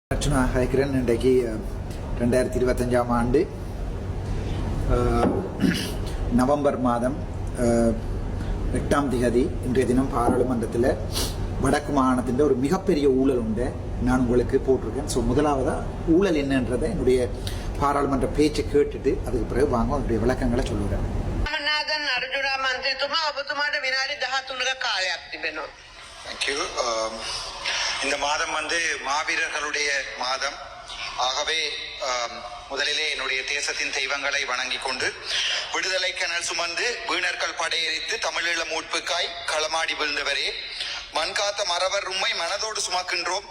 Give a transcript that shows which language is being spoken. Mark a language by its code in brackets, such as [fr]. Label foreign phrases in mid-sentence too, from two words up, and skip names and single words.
[ta] அர்ச்சனா ஹைக்கிரன் இன்றைக்கு 2025 ஆண்டு நவம்பர் மாதம் 8ஆம் தேதி இன்றைய தினம் பாராளுமன்றத்தில் வடக்கு மாகாணத்தின் ஒரு மிகப்பெரிய ஊழல் உண்டு நான் உங்களுக்கு போட்டிருக்கேன். ஸோ முதலாவதாக ஊழல் என்னன்றதை என்னுடைய பாராளுமன்ற பேச்சை கேட்டுட்டு அதுக்கு பிறகு வாங்க அவருடைய விளக்கங்களை சொல்லுவேன். [si] අර්ජුනා මන්ත්‍රීතුමා ඔබතුමාට විනාඩි 13ක කාලයක් තිබෙනවා. [en] Thank you. [ta] இந்த மாதம் மாவீரர்களுடைய மாதம். ஆகவே முதலிலே என்னுடைய தேசத்தின் தெய்வங்களை வணங்கி கொண்டு விடுதலை கனல் சுமந்து வீணர்கள் படையெறித்து தமிழீழ மூட்புக்காய் களமாடி விழுந்தவரே, மண்காத்த மறவர் உம்மை மனதோடு சுமக்கின்றோம்.